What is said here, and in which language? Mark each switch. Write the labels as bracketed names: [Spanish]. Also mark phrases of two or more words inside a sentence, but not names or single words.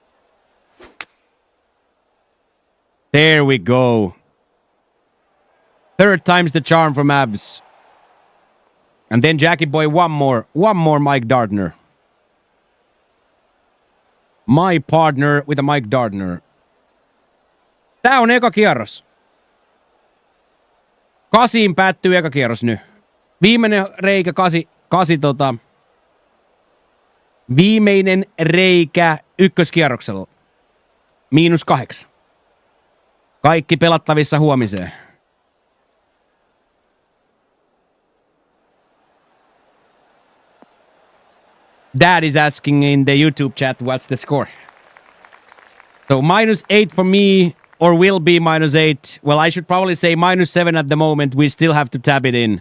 [English] There we go. Third time's the charm for Mavs. And then Jackie Boy, one more Mike Gardner. My partner with a Mike Gardner. [Finnish] Tää on eka kierros. 8 päättyy eka kierros nyt. Viimeinen reikä 8 viimeinen reikä ykköskierroksella. -8. Kaikki pelattavissa huomiseen. [English] Dad is asking in the YouTube chat what's the score. So -8 for me, or will be -8. Well, I should probably say -7 at the moment. We still have to tab it in.